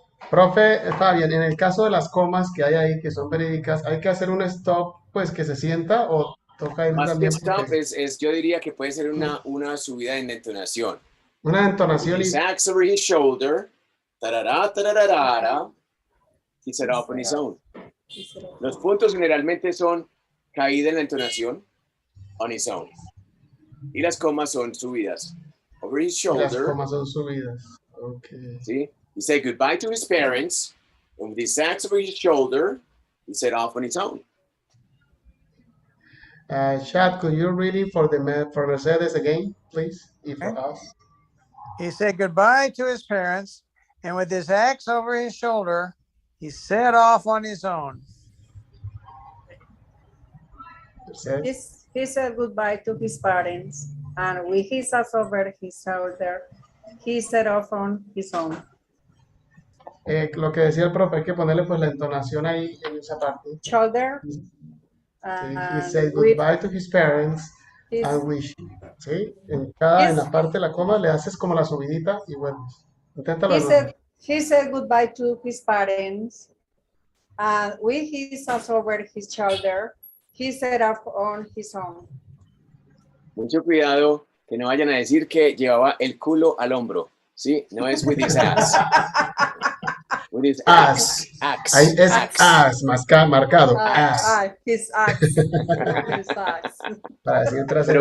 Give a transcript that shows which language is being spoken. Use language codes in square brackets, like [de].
[es] Profe Fabián, en el caso de las comas que hay ahí, que son verídicas, ¿hay que hacer un stop, pues, que se sienta o toca ir Más que también? stop yo diría que puede ser una subida en entonación. Una entonación [en] His axe over his shoulder, tarara, tararara, he set off on his own. [es] Los puntos generalmente son caída en la entonación, [en] on his own. [es] Y las comas son subidas. [en] Over his shoulder. [es] Las comas son subidas. Okay. ¿Sí? [en] He said goodbye to his parents, and with his axe over his shoulder, he set off on his own. Chad, could you read it for Mercedes again, please, and for us? He said goodbye to his parents, and with his axe over his shoulder, he set off on his own. He said goodbye to his parents, and with his axe over his shoulder, he set off on his own. [es] Lo que decía el profe, hay que ponerle pues la entonación ahí en esa parte. [en] Shoulder. He said goodbye to his parents and wish. [es] ¿Sí? En la parte de la coma le haces como la subidita y vuelves. Inténtalo. [en] He said goodbye to his parents, and with his axe over his shoulder, he set off on his own. [es] Mucho cuidado que no vayan a decir que llevaba el culo al hombro. ¿Sí? No es [en] with his ass. With his axe. [es] Ahí es axe, marcado. [en] His axe. His axe. [es] Para decir trasero.